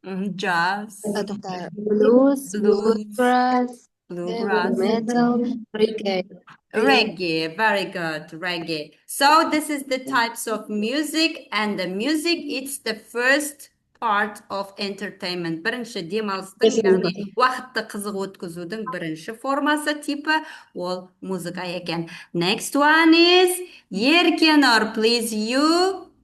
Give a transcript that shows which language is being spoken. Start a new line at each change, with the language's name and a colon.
English: Jazz. blues, bluegrass, metal, Reggae, very good, reggae. So this is the types of music, and the music, it's the first part of entertainment.
Kazakh: Бірінші демалыстың, яғни уақытты қызық өткізудің бірінші формасы типі ол музыка екен.
English: Next one is Еркенор, please you.